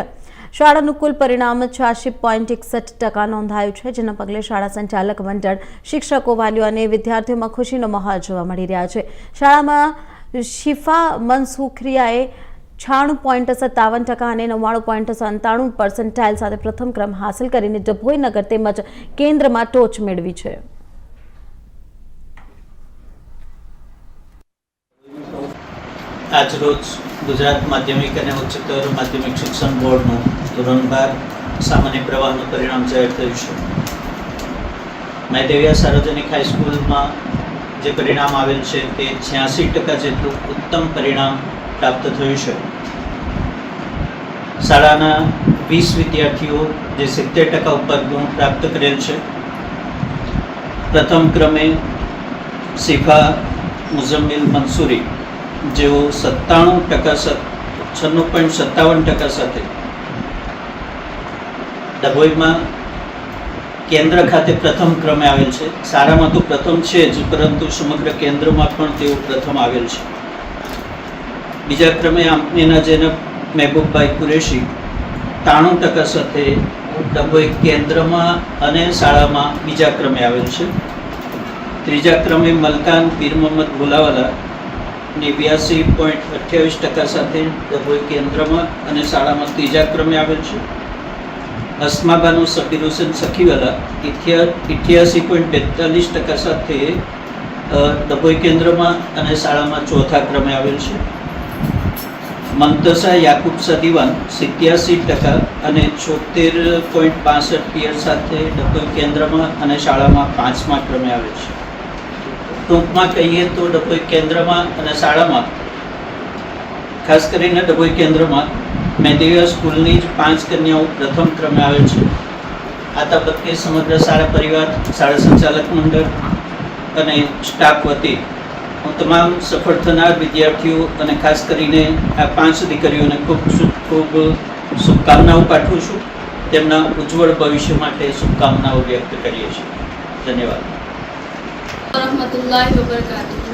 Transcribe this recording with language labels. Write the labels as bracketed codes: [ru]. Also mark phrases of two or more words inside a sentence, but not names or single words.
[gu] શાળાનું કુલ પરિણામ 86.61% નોંધાયું છે, જેના પગલે શાળા સંચાલક મંડળ, શિક્ષકો, વાલીઓ અને વિદ્યાર્થીઓમાં ખુશીનો માહોલ જોવા મળી રહ્યા છે। શાળામાં શિફા મનસુખરિયાએ 96.57% અને 99.97% સાથે પ્રથમ ક્રમ હાંસલ કરીને ડભોઈ નગર તેમજ કેન્દ્રમાં ટોચ મેળવી છે। આજ રોજ ગુજરાત માધ્યમિક ઔર ઉચ્ચતર માધ્યમિક શિક્ષણ બોર્ડ ધોરણ 12 સામાન્ય પ્રવાહ પરિણામ જાહિર થયું છે। મહાદેવિયા સાર્વજનિક હાઈસ્કૂલ મેં જે પરિણામ આવેલ છે તે 86% જેટલું ઉત્તમ પરિણામ પ્રાપ્ત થયું છે। શાળાના 20 વિદ્યાર્થીઓ જે 70% ઉપર ગુણ પ્રાપ્ત કરેલ છે। પ્રથમ ક્રમે શિફા મુજમ્મિલ મંસૂરી જેઓ 96.57% સાથે ડભોઈ મેં કેન્દ્ર ખાતે પ્રથમ ક્રમે આવેલ છે। શાળામાં તો પ્રથમ છે જ, પરંતુ સમગ્ર કેન્દ્ર મેં પણ તેઓ પ્રથમ આવેલ છે। બીજા ક્રમે આમનેના જેનબ મહબૂબભાઈ કુરેશી 93% સાથે ડભોઈ કેન્દ્ર મેં અને શાળા મેં બીજા ક્રમે આવેલ છે। ત્રીજા ક્રમે મલકાન પીર મોહમ્મદ ભુલાવાલા 82.28% સાથે ડભોઈ કેન્દ્ર મેં અને શાળા મેં તીજા ક્રમે આવેલ છે। અસ્મા બાનુ સબીર હુસૈન સખીવાલા 88.42% સાથે ડભોઈ કેન્દ્ર મેં અને શાળા મેં ચૌથા ક્રમે આવેલ છે। મંતસા યાકૂબ સદીવાન 87% અને 76.65 સાથે ડભોઈ કેન્દ્ર મેં અને શાળા મેં 5મા ક્રમે આવેલ છે। ટૂંક મેં કહીએ તો ડભોઈ કેન્દ્ર મેં અને શાળા મેં ખાસ કરીને ડભોઈ કેન્દ્ર મેં મહાદેવિયા સ્કૂલની જ 5 કન્યાઓ પ્રથમ ક્રમે આવેલ છે। આ તબક્કે સમગ્ર શાળા પરિવાર, શાળા સંચાલક મંડળ અને સ્ટાફ વતી હૂં તમામ સફળ થનાર વિદ્યાર્થીઓ અને ખાસ કરીને આ 5 દીકરીઓને ખૂબ ખૂબ શુભકામનાઓ પાઠવું છું। તેમના ઉજ્જવલ ભવિષ્ય માટે શુભકામનાઓ વ્યક્ત કરીએ છીએ। धन्यवाद। [ar] رحمة الله وبركاته.